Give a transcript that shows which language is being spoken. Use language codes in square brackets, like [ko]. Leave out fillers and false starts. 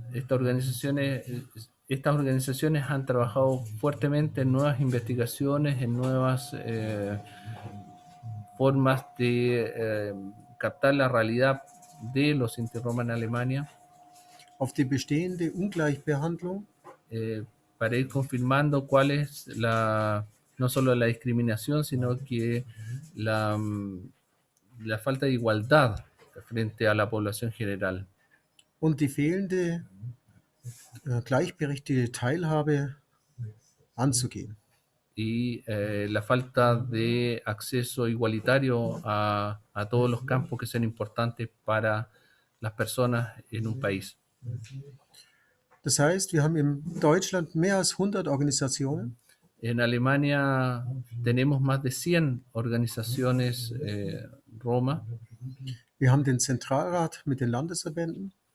[es] Estas organizaciones han trabajado fuertemente en nuevas investigaciones, en nuevas formas de captar la realidad de los Sinti Roma en Alemania, [de] Auf die bestehende Ungleichbehandlung [es] para ir confirmando cuál es no solo la discriminación, sino que la falta de igualdad frente a la población general. [de] und die fehlende gleichberechtigte Teilhabe anzugehen. [es] Y la falta de acceso igualitario a todos los campos que son importantes para las personas en un país. [de] Das heißt, wir haben in Deutschland mehr als 100 Organisationen, [es] En Alemania tenemos más de 100 organizaciones Roma. [de] wir haben den Zentralrat mit den Landesverbänden,